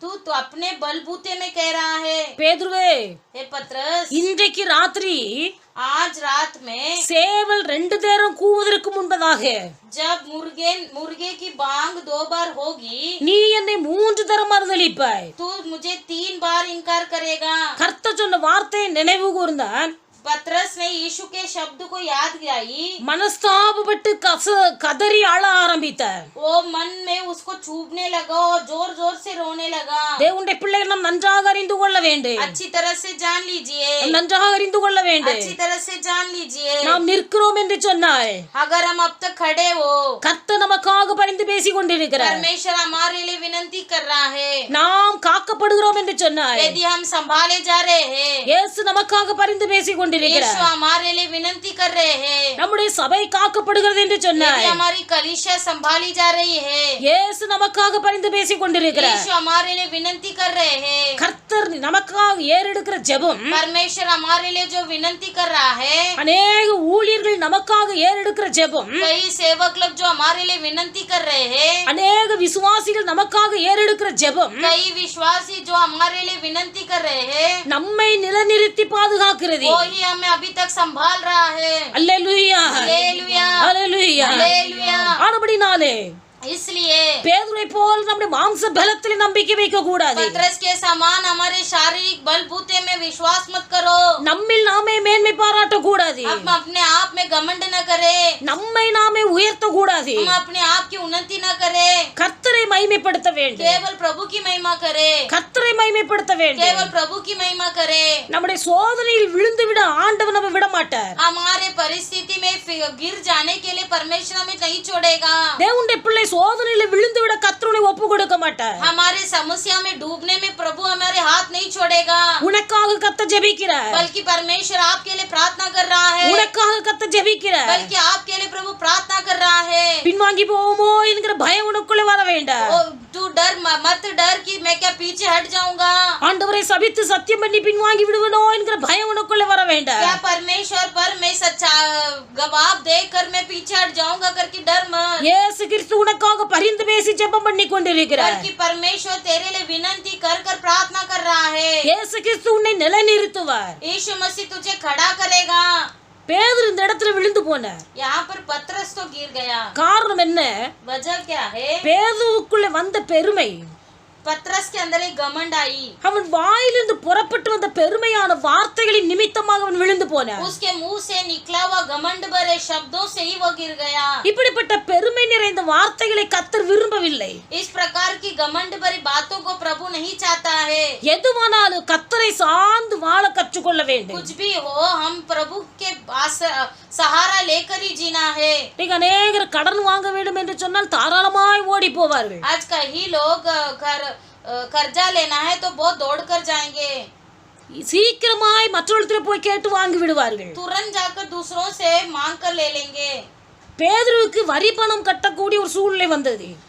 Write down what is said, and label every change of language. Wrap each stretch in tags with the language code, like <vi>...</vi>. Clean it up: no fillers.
<hi>तू तो अपने बलबूते में कह रहा है।</hi> <ta>பேதுருவே,</ta> <hi>हे पतरस,</hi> <ta>இன்றைக்கு ராத்திரி</ta> <hi>आज रात में</hi> <ta>சேவல் 2 நேரம் கூவுவதற்கு முன்பதாக</ta> <hi>जब मुर्गे की बांग 2 बार होगी,</hi> <ta>நீ என்னை 3 தரம் மறுதலிப்பாய்.</ta> <hi>तू मुझे 3 बार इनकार करेगा।</hi> <ta>கர்த்தர் சொன்ன வார்த்தையை நினைவு கூர்ந்தான்.</ta> <hi>पतरस ने यीशु के शब्द को याद कियाई।</hi> <ta>மனஸ்தாபப்பட்டு கதறி அழ ஆரம்பித்தார்.</ta> <hi>वो मन में उसको चुभने लगा और जोर जोर से रोने लगा।</hi> <ta>தேவனுடைய பிள்ளைகள் நாம் நன்றாக அறிந்து கொள்ள வேண்டும்.</ta> <hi>अच्छी तरह से जान लीजिए,</hi> <ta>நன்றாக அறிந்து கொள்ள வேண்டும்.</ta> <hi>अच्छी तरह से जान लीजिए।</hi> <ta>நாம் நிற்கிறோம் என்று சொன்னாய்.</ta> <hi>अगर हम अब तक खड़े हो,</hi> <ta>கர்த்தர் நமக்காக பரிந்து பேசிக் கொண்டிருக்கிறார்.</ta> <hi>परमेश्वर हमारे लिए विनती कर रहा है।</hi> <ta>நாம் காக்கப்படுகிறோம் என்று சொன்னாய்.</ta> <hi>यदि हम संभाले जा रहे हैं,</hi> <ta>இயேசு நமக்காக பரிந்து பேசிக் கொண்டிருக்கிறார்.</ta> <hi>यीशु हमारे लिए विनती कर रहे हैं।</hi> <ta>நம்முடைய சபை காக்கப்படுகிறது என்று சொன்னாய்.</ta> <hi>यदि हमारी कलीसिया संभाली जा रही है,</hi> <ta>இயேசு நமக்காக பரிந்து பேசிக் கொண்டிருக்கிறார்.</ta> <hi>यीशु हमारे लिए विनती कर रहे हैं।</hi> <ta>கர்த்தர் நமக்காக ஏறெடுக்கிற ஜெபம்,</ta> <hi>परमेश्वर हमारे लिए जो विनती कर रहा है,</hi> <ta>अनेक ஊழியர்கள் நமக்காக ஏறெடுக்கிற ஜெபம்,</ta> <hi>कई सेवक लोग जो हमारे लिए विनती कर रहे हैं,</hi> <ta>अनेक விசுவாசிகள் நமக்காக ஏறெடுக்கிற ஜெபம்,</ta> <hi>कई विश्वासी जो हमारे लिए विनती कर रहे हैं,</hi> <ta>நம்மை நிலைநிறுத்தி பாதுகாக்கிறது.</ta> <hi>वो ही हमें अभी तक संभाल रहा है।</hi> <ta>அல்லேலூயா,</ta> <hi>हालेलुया,</hi> <ta>அல்லேலூயா.</ta> <hi>हालेलुया।</hi> <ta>ஆனபடினாலே</ta> <hi>इसलिए</hi> <ta>பேதுருவை போல் நம்முடைய மாம்ச பலத்தில் நம்பிக்கை வைக்க கூடாது.</ta> <hi>पतरस के समान हमारे शारीरिक बलबूते में विश्वास मत करो।</hi> <ta>நம்மில் நாமே மேன்மை பாராட்ட கூடாது.</ta> <hi>हम अपने आप में घमंड न करें,</hi> <ta>நம்மை நாமே உயர்த்த கூடாது.</ta> <hi>हम अपने आप की उन्नति न करें,</hi> <ta>கர்த்தரை மகிமைப்படுத்த வேண்டும்.</ta> <hi>केवल प्रभु की महिमा करें,</hi> <ta>கர்த்தரை மகிமைப்படுத்த வேண்டும்.</ta> <hi>केवल प्रभु की महिमा करें।</hi> <ta>நம்முடைய சோதனையில் விழுந்து விட ஆண்டவர் நம்ம விட மாட்டார்.</ta> <hi>हमारे परिस्थिति में गिर जाने के लिए परमेश्वर हमें नहीं छोड़ेगा।</hi> <ta>தேவனுடைய பிள்ளை சோதனையில விழுந்து விட கர்த்தரை ஒப்பு கொடுக்க மாட்டார்.</ta> <hi>हमारे समस्या में डूबने में प्रभु हमारे हाथ नहीं छोड़ेगा।</hi> <ta>உனக்காக கர்த்தர் ஜெபிக்கிறார்.</ta> <hi>बल्कि परमेश्वर आपके लिए प्रार्थना कर रहा है,</hi> <ta>உனக்காக கர்த்தர் ஜெபிக்கிறார்.</ta> <hi>बल्कि आपके लिए प्रभु प्रार्थना कर रहा है।</hi> <ta>பின்வாங்கி போவோமோ என்கிற பயம் உனக்குள்ள வர வேண்டாம்.</ta> <hi>तू मत डर कि मैं क्या पीछे हट जाऊंगा।</hi> <ta>ஆண்டவரை சபித்து சத்தியம் பண்ணி பின்வாங்கி விடுவனோ என்கிற பயம் உனக்குள்ள வர வேண்டாம்.</ta> <hi>क्या परमेश्वर पर मैं सच्चा गवाह देकर मैं पीछे हट जाऊंगा करके डर मत।</hi> <ta>இயேசு கிறிஸ்து உனக்காக பரிந்து பேசி ஜெபம் பண்ணி கொண்டிருக்கிறார்.</ta> <hi>बल्कि परमेश्वर तेरे लिए विनती कर कर प्रार्थना कर रहा है।</hi> <ta>இயேசு கிறிஸ்து உன்னை நிலைநிறுத்துவார்.</ta> <hi>यीशु मसीह तुझे खड़ा करेगा।</hi> <ta>பேதுரு இந்த இடத்துல விழுந்து போனார்.</ta> <hi>यहाँ पर पतरस तो गिर गया।</hi> <ta>காரணம் என்ன?</ta> <hi>वजह क्या है?</hi> <ta>பேதுருவுக்குள்ள வந்த பெருமை,</ta> <hi>पतरस के अंदर एक घमंड आई।</hi> <ta>அவன் வாயிலிருந்து புறப்பட்டு வந்த பெருமையான வார்த்தைகளின் நிமித்தமாக அவன் விழுந்து போனான்.</ta> <hi>उसके मुंह से निकला हुआ घमंड भरे शब्दों से ही वो गिर गया।</hi> <ta>இப்படிப்பட்ட பெருமை நிறைந்த வார்த்தைகளை கர்த்தர் விரும்பவில்லை.</ta> <hi>इस प्रकार की घमंड भरी बातों को प्रभु नहीं चाहता है।</hi> <ta>எதுவானாலும் கர்த்தரை சார்ந்து வாழ கற்றுக்கொள்ள வேண்டும்.</ta> <hi>कुछ भी हो, हम प्रभु के सहारा लेकर ही जीना है।</hi> <ta>நீங்க அநேகர் கடன் வாங்க வேண்டும் என்று சொன்னால் தாராளமாய் ஓடி போவார்கள்.</ta> <hi>आज कई लोग कर्जा लेना है तो बहुत दौड़ कर जाएंगे।</hi> <ta>சீக்கிரமாய் மற்றவர்களிடத்தில் போய் கேட்டு வாங்கி விடுவார்கள்.</ta> <hi>तुरंत जाकर दूसरों से मांग कर ले लेंगे।</hi> <ta>பேதுருவுக்கு வரி பணம் கட்டக்கூடிய ஒரு சூழ்நிலை வந்தது.</ta>